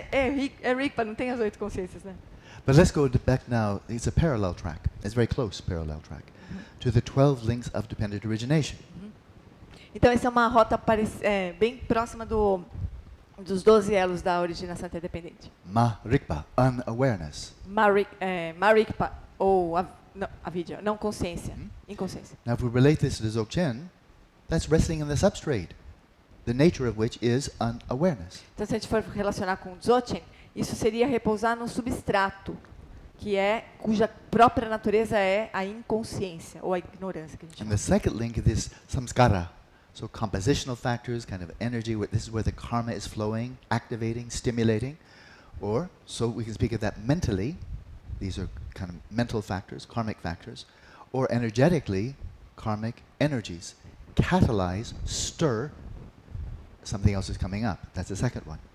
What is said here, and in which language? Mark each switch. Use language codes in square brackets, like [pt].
[pt] É Rigpa, não tem as 8 consciências, né? [en] But let's go back now. It's a parallel track. It's a very close parallel track to the 12 links of dependent origination. [pt] Então, essa é uma rota bem próxima dos 12 elos da originação interdependente. [en] Marigpa, unawareness. [pt] Marigpa, ou avidya, não consciência, inconsciência. [en] Now, if we relate this to the Dzogchen, that's resting in the substrate, the nature of which is unawareness. [pt] Então, se a gente for relacionar com o Dzogchen, isso seria repousar no substrato, cuja própria natureza é a inconsciência, ou a ignorância, que a gente [en] And [pt] chama. [en] the second link is this samskara. So compositional factors, kind of energy, this is where the karma is flowing, activating, stimulating. Or, so we can speak of that mentally, these are kind of mental factors, karmic factors. Or energetically, karmic energies catalyze, stir, something else is coming up. That's the second one.